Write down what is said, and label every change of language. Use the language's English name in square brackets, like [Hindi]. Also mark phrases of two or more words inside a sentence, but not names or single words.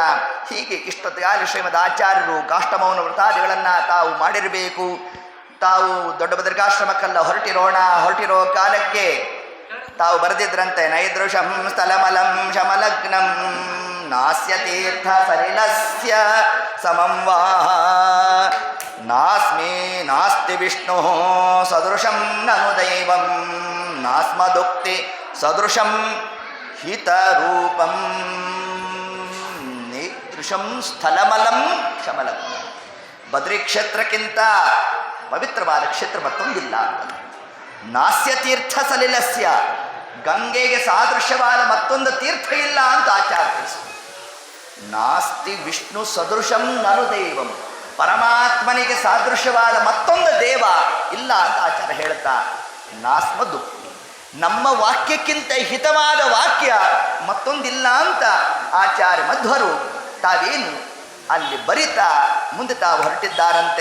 [Kannada] ಹೀಗೆ ಇಷ್ಟೊತ್ತಿಗಾಲಿ ಶ್ರೀಮದ್ ಆಚಾರ್ಯರು ಕಾಷ್ಟಮೌನ ವ್ರತಾದಿಗಳನ್ನು ತಾವು ಮಾಡಿರಬೇಕು. ತಾವು ದೊಡ್ಡ ಬದರಿಕಾಶ್ರಮಕ್ಕೆಲ್ಲ ಹೊರಟಿರೋ ಕಾಲಕ್ಕೆ ತಾವು ಬರೆದಿದ್ರಂತೆ, [Sanskrit] ನೈದೃಶಂ ಸ್ಥಲಮಲಂ ಶಮಲಗ್ನಂ ನಾಸ್ಯ ತೀರ್ಥ ಸಲಿಲಸ್ಯ ಸಮಂ ವಾ ನಾಸ್ತಿ ವಿಷ್ಣು ಸದೃಶಂ ನನು ದೈವಂ ನಾಸ್ಮದುಕ್ತಿ ಸದೃಶಂ ಹಿತರೂಪಂ ನೈದೃಶಂ ಸ್ಥಲಮಲಂ ಶಮಲಗ್ನಂ. [Kannada] ಬದ್ರಿ ಕ್ಷೇತ್ರಕ್ಕಿಂತ ಪವಿತ್ರವಾದ ಕ್ಷೇತ್ರ ಮತ್ತೊಂದಿಲ್ಲ. [Sanskrit] ನಾಸ್ಯ ತೀರ್ಥ ಸಲಿಲಸ್ಯ, [Kannada] ಗಂಗೆಗೆ ಸಾದೃಶ್ಯವಾದ ಮತ್ತೊಂದು ತೀರ್ಥ ಇಲ್ಲ ಅಂತ ಆಚಾರ್ಯ ತಿಳಿಸಿದರು. [Sanskrit] ನಾಸ್ತಿ ವಿಷ್ಣು ಸದೃಶಂ ನನು ದೈವಂ, [Kannada] ಪರಮಾತ್ಮನಿಗೆ ಸಾದೃಶ್ಯವಾದ ಮತ್ತೊಂದು ದೇವ ಇಲ್ಲ ಅಂತ ಆಚಾರ್ಯ ಹೇಳ್ತಾ, [Sanskrit] ನಾಸ್ಮ ದುಃಖಿ, [Kannada] ನಮ್ಮ ವಾಕ್ಯಕ್ಕಿಂತ ಹಿತವಾದ ವಾಕ್ಯ ಮತ್ತೊಂದಿಲ್ಲ ಅಂತ ಆಚಾರ್ಯ ಮಧ್ವರು ತಾವೇನು ಅಲ್ಲಿ ಬರಿತಾ ಮುಂದೆ ತಾವು ಹೊರಟಿದ್ದಾರಂತೆ.